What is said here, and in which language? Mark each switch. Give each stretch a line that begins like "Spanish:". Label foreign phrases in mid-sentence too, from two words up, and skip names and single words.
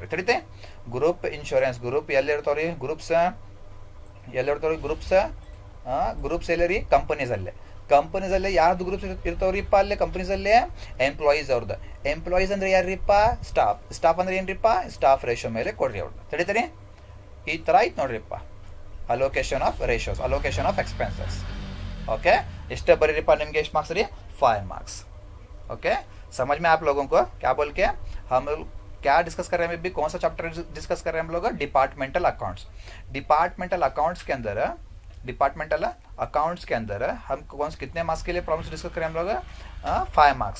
Kannada: ತಿಳಿತೆ,
English: group insurance group
Kannada: ಎಲ್ಲಿರ್ತಾವ್ರಿ, ಗ್ರೂಪ್ಸ್ ಗ್ರೂಪ್ಸ್ ಎಲ್ಲ ರೀ ಕಂಪನೀಸಲ್ಲೇ ಯಾರ್ದು ಗ್ರೂಪ್ಸ್ ಇರ್ತಾವ್ರಿಪ್ಪ ಅಲ್ಲೇ ಕಂಪನೀಸಲ್ಲೇ ಎಂಪ್ಲಾಯೀಸ್ ಅವ್ರದ್ದು. ಎಂಪ್ಲಾಯೀಸ್ ಅಂದ್ರೆ ಯಾರ್ರಿಪ್ಪ, ಸ್ಟಾಫ್ ಅಂದ್ರೆ ಏನ್ರಿಪ್ಪ,
English: staff ratio
Kannada: ಮೇಲೆ ಕೊಡ್ರಿ ಅವ್ರದ್ದು. ತಿಳಿತೀರಿ, ಈ ಥರ ಆಯ್ತು ನೋಡ್ರಿಪ್ಪ
English: allocation of ratios, allocation of expenses.
Kannada: ಓಕೆ, ಎಷ್ಟೇ ಬರೀರಿಪ್ಪ ನಿಮಗೆ, ಎಷ್ಟು मार्क्स ರೀ, 5 मार्क्स.
Hindi: ओके, समझ में आप लोगों को क्या बोल के हम क्या डिस्कस कर रहे हैं अभी, कौन सा चैप्टर डिस्कस कर रहे हैं हम लोग,
English: departmental accounts. departmental accounts
Hindi: के अंदर हम कितने मार्क्स के लिए
English: problems discuss
Hindi: करें हम लोग, 5 मार्क्स.